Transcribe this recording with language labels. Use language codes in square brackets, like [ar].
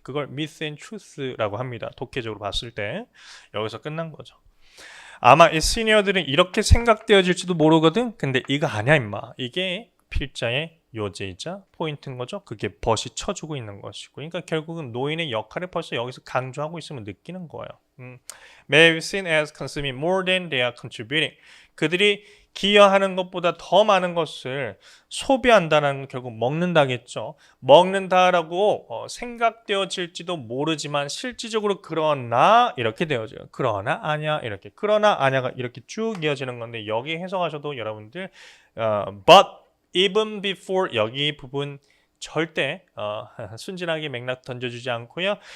[ko] 그걸 [en] myth and truth [ko] 라고 합니다. 독해적으로 봤을 때. 여기서 끝난 거죠. 아마 이 시니어들은 이렇게 생각되어질지도 모르거든. 근데 이거 아니야 임마. 이게 필자의 요제이자 포인트인 거죠. 그게 벗이 쳐주고 있는 것이고. 그러니까 결국은 노인의 역할을 벌써 여기서 강조하고 있으면 느끼는 거예요. [en] May be seen as consuming more than they are contributing. [ko] 그들이 기여하는 것보다 더 많은 것을 소비한다는 건 결국 먹는다겠죠. 먹는다라고 생각되어질지도 모르지만 실질적으로 그러나 이렇게 되어져요. 그러나 아냐 이렇게. 그러나 아냐가 이렇게 쭉 이어지는 건데 여기 해석하셔도 여러분들 [en] but even before [ko] 여기 부분 절대 순진하게 맥락 던져주지 않고요.